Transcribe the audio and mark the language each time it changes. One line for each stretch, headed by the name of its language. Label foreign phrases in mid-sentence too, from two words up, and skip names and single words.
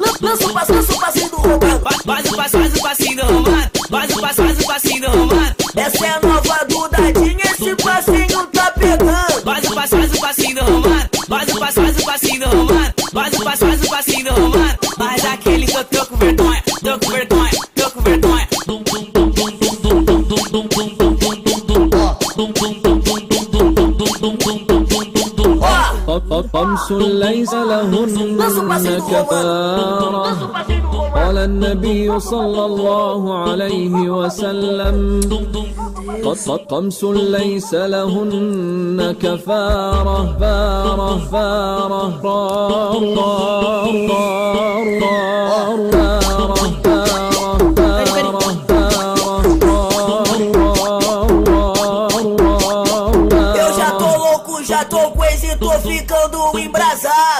Portuguese: Lanço o passinho do romano. Faz o passinho do romano. Faz o passinho do romano. Essa é a nova Dudadinha, esse passinho tá pegando. Faz o passinho do romano. Faz o passinho do romano. Faz o passinho do romano. Mas aquele que eu tô com vergonha.
Arabic: خمس ليس لهن كفارة قال النبي صلى الله عليه وسلم خمس ليس لهن كفارة
Portuguese: Já tô com esse, tô ficando embrasado.